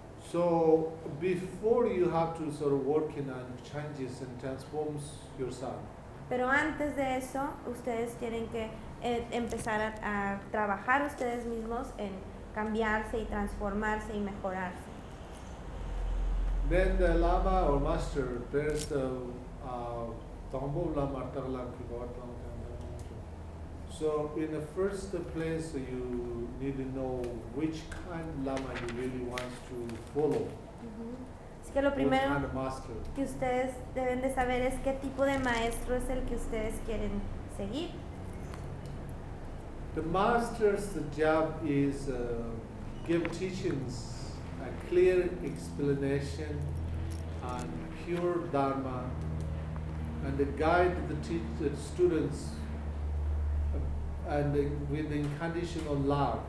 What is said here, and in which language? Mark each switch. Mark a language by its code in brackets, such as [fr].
[en] So, before you have to sort of work in and change and transform yourself. [es] Pero antes de eso, ustedes tienen que empezar a trabajar ustedes mismos en cambiarse y transformarse y mejorarse. [en] Then the lama or master bears the tombo lama tarlam ki bhavatam tarlam. So in the first place, you need to know which kind of lama you really want to follow. [es] Así que lo primero que ustedes deben de saber es qué tipo de maestro es el que ustedes quieren seguir. [en] The master's job is give teachings, a clear explanation, and pure dharma, and guide the students and with unconditional love.